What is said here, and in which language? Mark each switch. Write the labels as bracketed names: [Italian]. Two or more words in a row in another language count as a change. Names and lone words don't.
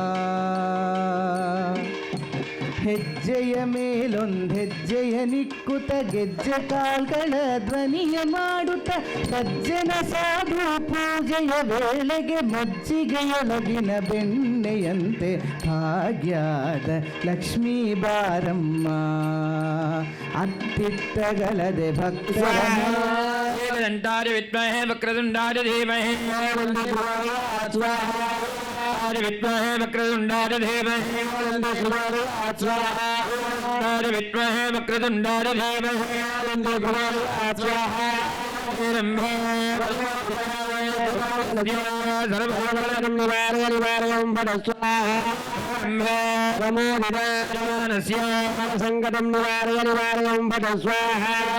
[Kannada] ಹೆಜ್ಜೆಯ ಮೇಲೊಂದು ಹೆಜ್ಜೆಯ ನಿಕ್ಕುತ ಗೆಜ್ಜೆ ಕಾಲ್ಗಳ ಧ್ವನಿಯ ಮಾಡುತ್ತ ಸಜ್ಜನ ಸಾಧು ಪೂಜೆಯ ವೇಳೆಗೆ ಮಜ್ಜಿಗೆಯೊಳಗಿನ ಬೆಣ್ಣೆಯಂತೆ ಭಾಗ್ಯದ ಲಕ್ಷ್ಮೀ ಬಾರಮ್ಮ. ಅತ್ತಿತ್ತಗಲದೆ ಭಕ್ತರ [Sanskrit] ವಿದ್ಮಹೇ ವಕ್ರತುಂಡಾಯ ಧೀಮಹಿ विद्महे वक्रतुंडाय धीमहि विद्महे वक्रतुंडाय धीमहि संकटं निवारय निवारयं फट स्वाहा.